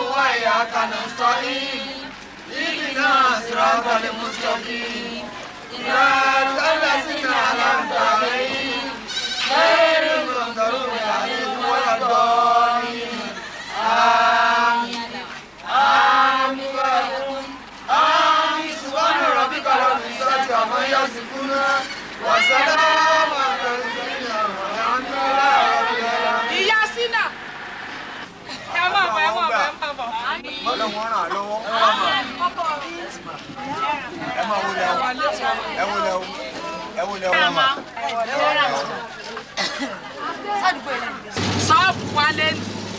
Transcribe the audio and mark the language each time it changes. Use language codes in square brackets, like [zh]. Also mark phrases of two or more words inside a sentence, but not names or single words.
[ar] وإياك نستعين اهدنا الصراط المستقيم صراط الذين أنعمت عليهم غير المغضوب عليهم ولا الضالين آمين آمين آمين سبحان ربك رب العزة عما يصفون وسلام على المرسلين والحمد لله رب العالمين. [yo] Ìyá Sínà ẹ má bọ̀ ẹ má bọ̀ ẹ má bọ̀. Ọlọ́run ràn án lọ́wọ́. ẹ máa wọlé ẹ wọlé ẹ wọlé ọmọ. sọ́ọ̀bù Wálé ni.